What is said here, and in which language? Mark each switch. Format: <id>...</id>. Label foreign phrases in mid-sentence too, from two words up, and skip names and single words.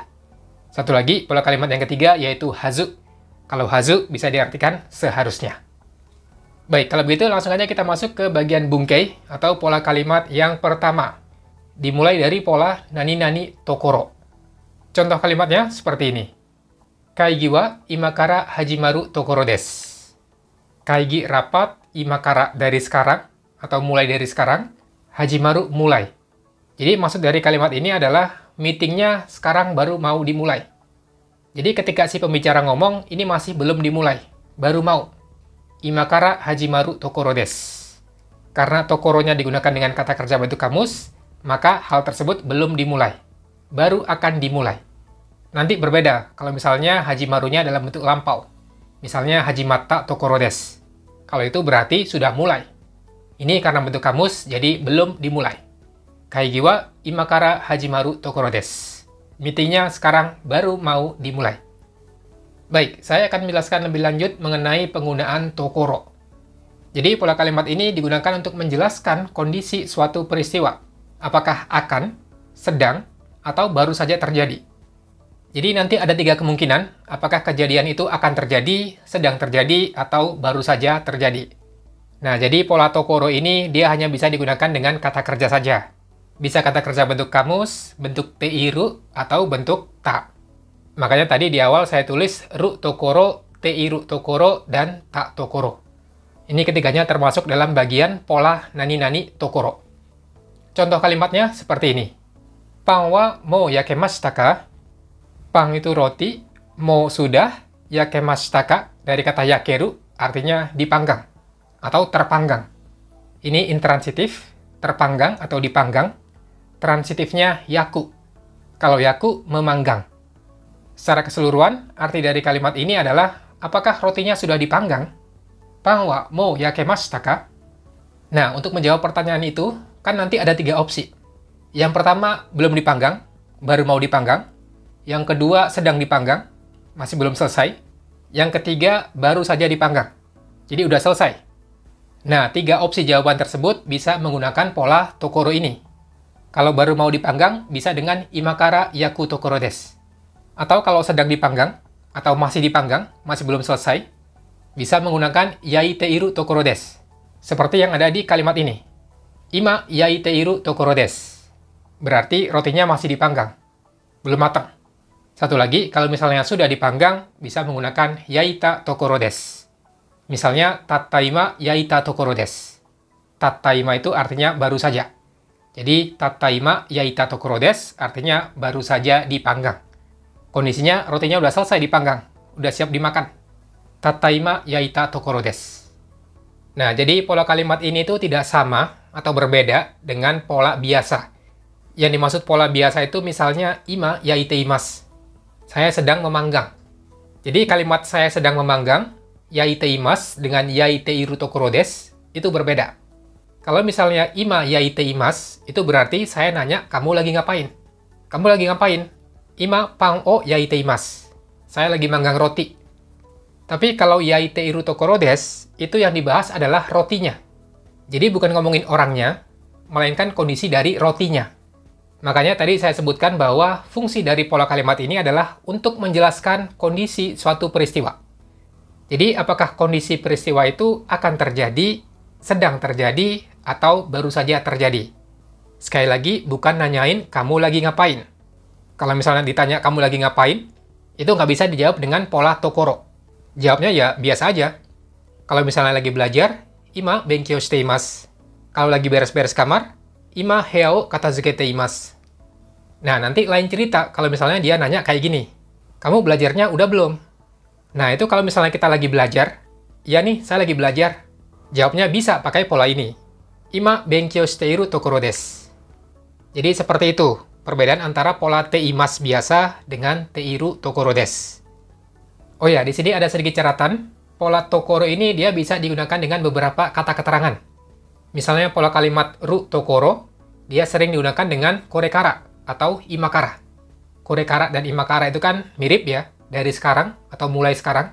<id>Satu lagi, pola kalimat yang ketiga, yaitu hazu. Kalau hazu bisa diartikan seharusnya. Baik, kalau begitu langsung aja kita masuk ke bagian bungkei atau pola kalimat yang pertama. Dimulai dari pola</id> <ja>何々ところ.</ja> <id>Contoh kalimatnya seperti ini.</id> <ja>会議は今から始まるところです.</ja> <id>Kaigi rapat, imakara dari sekarang, atau mulai dari sekarang, hajimaru mulai. Jadi maksud dari kalimat ini adalah meetingnya sekarang baru mau dimulai. Jadi ketika si pembicara ngomong, ini masih belum dimulai, baru mau.</id> <ja>今から始まるところです.</ja> <id>Karena tokoronya digunakan dengan kata kerja bentuk kamus, maka hal tersebut belum dimulai, baru akan dimulai. Nanti berbeda kalau misalnya hajimarunya dalam bentuk lampau.</id> <ja>Misalnya 始まったところです.</ja> <id>Kalau itu berarti sudah mulai. Ini karena bentuk kamus, jadi belum dimulai.</id> <ja>会議は今から始まるところです.</ja> <id>Meetingnya sekarang baru mau dimulai. Baik, saya akan menjelaskan lebih lanjut mengenai penggunaan tokoro. Jadi pola kalimat ini digunakan untuk menjelaskan kondisi suatu peristiwa. Apakah akan, sedang, atau baru saja terjadi. Jadi nanti ada 3 kemungkinan, apakah kejadian itu akan terjadi, sedang terjadi, atau baru saja terjadi. Nah, jadi pola tokoro ini dia hanya bisa digunakan dengan kata kerja saja. Bisa kata kerja bentuk kamus, bentuk teiru, atau bentuk ta. Makanya tadi di awal saya tulis</id> <ja>るところ、ているところ, dan たところ.</ja> <id>Ini ketiganya termasuk dalam bagian pola</id> <ja>何々ところ.</ja> <id>Contoh kalimatnya seperti ini.</id> <ja>パンはもう焼けましたか?</ja> <id>Pang itu roti, mo sudah,</id> <ja>焼けましたか</ja> <id>dari kata yakeru artinya dipanggang atau terpanggang. Ini intransitif, terpanggang atau dipanggang. Transitifnya yaku. Kalau yaku, memanggang. Secara keseluruhan, arti dari kalimat ini adalah apakah rotinya sudah dipanggang?</id> <ja>パンはもう焼けましたか?</ja> <id>Nah, untuk menjawab pertanyaan itu, kan nanti ada 3 opsi. Yang pertama, belum dipanggang, baru mau dipanggang. Yang kedua, sedang dipanggang, masih belum selesai. Yang ketiga, baru saja dipanggang. Jadi udah selesai. Nah, 3 opsi jawaban tersebut bisa menggunakan pola tokoro ini. Kalau baru mau dipanggang, bisa dengan</id> <ja>今から焼くところです.</ja> <id>Atau kalau sedang dipanggang, atau masih dipanggang, masih belum selesai, bisa menggunakan</id> <ja>焼いているところです.</ja> <id>Seperti yang ada di kalimat ini.</id> <ja>今焼いているところです.</ja> <id>Berarti rotinya masih dipanggang, belum matang. Satu lagi, kalau misalnya sudah dipanggang, bisa menggunakan</id> <ja>焼いたところです. Misalnya, たった今焼いたところです.</ja> <id>Tattaima itu artinya baru saja. Jadi,</id> <ja>たった今焼いたところです</ja> <id>artinya baru saja dipanggang. Kondisinya, rotinya udah selesai dipanggang, udah siap dimakan.</id> <ja>たった今焼いたところです.</ja> <id>Nah, jadi pola kalimat ini tuh tidak sama atau berbeda dengan pola biasa. Yang dimaksud pola biasa itu misalnya,</id> <ja>今焼いています.</ja> <id>Saya sedang memanggang. Jadi kalimat saya sedang memanggang, yaiteimasu dengan</id> <ja>焼いているところです,</ja> <id>itu berbeda. Kalau misalnya</id> <ja>今焼いています,</ja> <id>itu berarti saya nanya, kamu lagi ngapain? Kamu lagi ngapain?</id> <ja>今パンを焼いています.</ja> <id>Saya lagi manggang roti. Tapi kalau</id> <ja>焼いているところです,</ja> <id>itu yang dibahas adalah rotinya. Jadi bukan ngomongin orangnya, melainkan kondisi dari rotinya. Makanya tadi saya sebutkan bahwa fungsi dari pola kalimat ini adalah untuk menjelaskan kondisi suatu peristiwa. Jadi apakah kondisi peristiwa itu akan terjadi, sedang terjadi, atau baru saja terjadi. Sekali lagi, bukan nanyain kamu lagi ngapain. Kalau misalnya ditanya kamu lagi ngapain, itu nggak bisa dijawab dengan pola tokoro. Jawabnya ya biasa aja. Kalau misalnya lagi belajar,</id> <ja>今勉強しています.</ja> <id>Kalau lagi beres-beres kamar,</id> <ja>今部屋を片付けています.</ja> <id>Nah, nanti lain cerita kalau misalnya dia nanya kayak gini. Kamu belajarnya udah belum? Nah, itu kalau misalnya kita lagi belajar, ya nih, saya lagi belajar. Jawabnya bisa pakai pola ini.</id> <ja>今勉強しているところです.</ja> <id>Jadi seperti itu, perbedaan antara pola teimas biasa dengan</id> <ja>ているところです.</ja> <id>Oh ya, di sini ada sedikit catatan. Pola tokoro ini dia bisa digunakan dengan beberapa kata keterangan. Misalnya pola kalimat</id> <ja>るところ,</ja> <id>dia sering digunakan dengan korekara atau imakara. Korekara dan imakara itu kan mirip ya, dari sekarang atau mulai sekarang.</id>